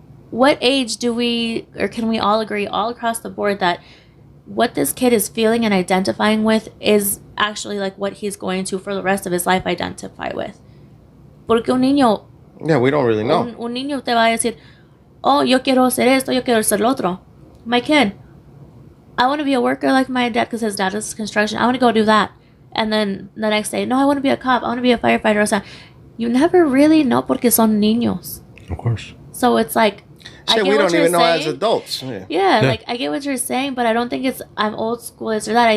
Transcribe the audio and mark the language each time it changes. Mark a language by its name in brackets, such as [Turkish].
[English] What age do we, or can we all agree all across the board that what this kid is feeling and identifying with is actually like what he's going to for the rest of his life identify with? [Spanish] Porque un niño, [English] yeah, we don't really know. [Spanish] Un niño te va a decir, oh, yo quiero hacer esto, yo quiero hacer lo otro. [English] My kid, I want to be a worker like my dad because his dad does construction. I want to go do that. And then the next day, no, I want to be a cop. I want to be a firefighter. [Spanish] O sea, [English] you never really know [Spanish] porque son niños. [English] Of course. So it's like, Shit, we don't even know as adults. Yeah, like I get what you're saying, but I don't think it's I'm old school this or that.